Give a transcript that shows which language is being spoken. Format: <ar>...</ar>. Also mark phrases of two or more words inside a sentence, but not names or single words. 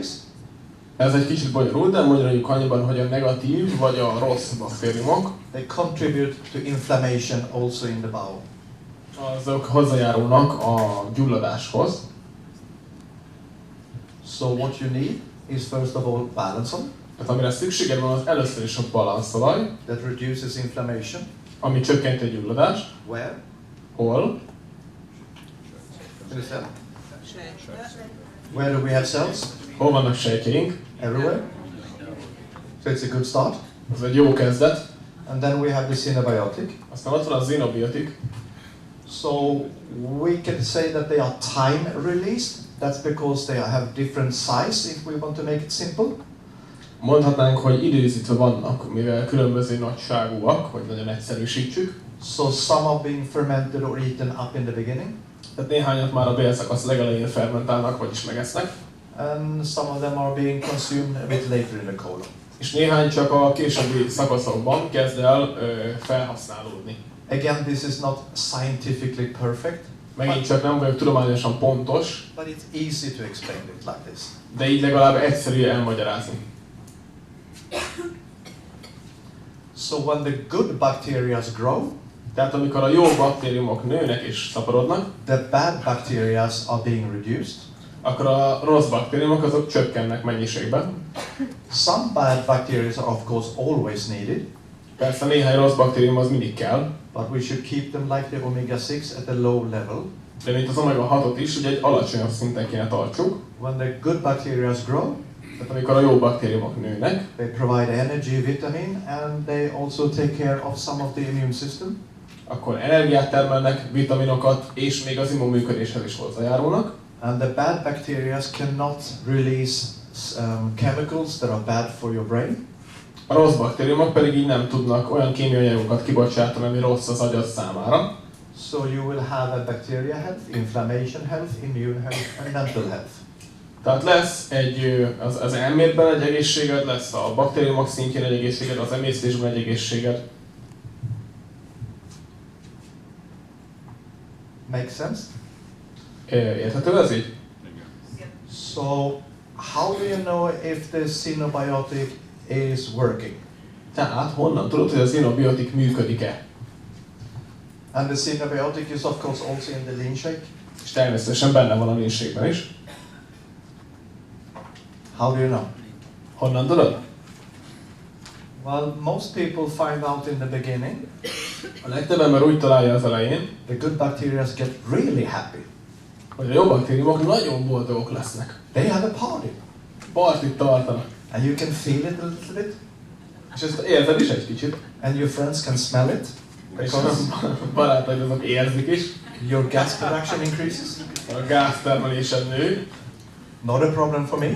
<hu>Ez egy kicsit bonyolult, de mondjuk annyiban, hogy a negatív vagy a rossz baktériumok,</hu> <en>they contribute to inflammation also in the bowel.</en> <hu>Azok hozzájárulnak a gyulladáshoz.</hu> <en>So what you need is first of all balanson.</en> <hu>Tehát amire szükséged van, az először is a balanszolaj,</hu> <en>that reduces inflammation.</en> <hu>ami csökkenti a gyulladást.</hu> <en>Where?</en> <hu>Hol?</hu> <en>In the cell. Where do we have cells?</en> <hu>Hol vannak sejtjeink?</hu> <en>Everywhere. So it's a good start.</en> <hu>Ez egy jó kezdet.</hu> <en>And then we have the synabiotic.</en> <hu>Aztán ott van a xenobiotik.</hu> <en>So we can say that they are time released. That's because they have different size, if we want to make it simple.</en> <hu>Mondhatnánk, hogy időzítve vannak, mivel különböző nagyságúak, hogy nagyon egyszerűsítsük.</hu> <en>So some are being fermented or eaten up in the beginning.</en> <hu>Tehát néhányat már a bélszakasz legelején fermentálnak, vagyis megesznek.</hu> <en>And some of them are being consumed a bit later in the colon.</en> <hu>És néhány csak a későbbi szakaszokban kezd el felhasználódni.</hu> <en>Again, this is not scientifically perfect,</en> <hu>Megint csak nem vagyok tudományosan pontos,</hu> <en>but it's easy to explain it like this.</en> <hu>de így legalább egyszerű elmagyarázni.</hu> <en>So when the good bacteria grow,</en> <hu>Tehát amikor a jó baktériumok nőnek és szaporodnak,</hu> <en>the bad bacteria are being reduced.</en> <hu>akkor a rossz baktériumok azok csökkennek mennyiségben.</hu> <en>Some bad bacteria are of course always needed,</en> <hu>Persze néhány rossz baktérium az mindig kell,</hu> <en>but we should keep them like the omega-6 at a low level.</en> <hu>de mint az omega-6-ot is, ugye egy alacsonyabb szinten kéne tartsuk.</hu> <en>When the good bacteria grow,</en> <hu>Tehát amikor a jó baktériumok nőnek,</hu> <en>they provide energy, vitamin, and they also take care of some of the immune system.</en> <hu>akkor energiát termelnek, vitaminokat, és még az immunműködéshez is hozzájárulnak.</hu> <en>And the bad bacteria cannot release chemicals that are bad for your brain.</en> <hu>A rossz baktériumok pedig így nem tudnak olyan kémiai anyagokat kibocsátani, ami rossz az agyad számára.</hu> <en>So you will have a bacteria health, inflammation health, immune health, and mental health.</en> <hu>Tehát lesz az elmédben egy egészséged, lesz a baktériumok szintjén egy egészséged, az emésztésben egy egészséged.</hu> <en>Make sense?</en> <hu>Érthető ez így?</hu> <en>So how do you know if the xenobiotic is working?</en> <hu>Tehát honnan tudod, hogy az xenobiotik működik-e?</hu> <en>And the xenobiotic is of course also in the lean shake.</en> <hu>És természetesen benne van a lénységben is.</hu> <en>How do you know?</en> <hu>Honnan tudod?</hu> <en>Well, most people find out in the beginning.</en> <hu>A legtöbb ember úgy találja az elején,</hu> <en>The good bacteria get really happy.</en> <hu>hogy a jó baktériumok nagyon boldogok lesznek.</hu> <en>They have a party.</en> <hu>Partit tartanak.</hu> <en>And you can feel it a little bit.</en> <hu>És ezt érzed is egy kicsit.</hu> <en>And your friends can smell it.</en> <hu>És a barátaid azok érzik is.</hu> <en>Your gas production increases.</en> <hu>A gáztermelésed nő.</hu> <en>Not a problem for me.</en>